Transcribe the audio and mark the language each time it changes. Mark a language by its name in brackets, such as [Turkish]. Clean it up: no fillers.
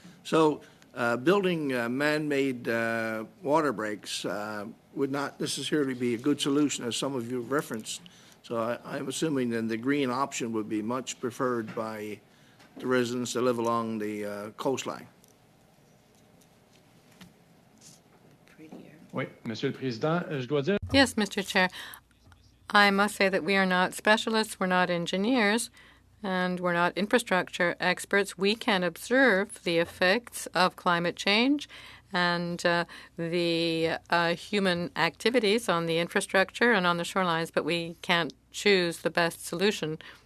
[English] So building man-made water breaks would not necessarily be a good solution, as some of you have referenced. So I'm assuming then the green option would be much preferred by the residents that live along the coastline. [French] Oui, Monsieur le Président, je dois dire. [English] Yes, Mr. Chair. I must say that we are not specialists, we're not engineers, and we're not infrastructure experts. We can observe the effects of climate change and the human activities on the infrastructure and on the shorelines, but we can't choose the best solution.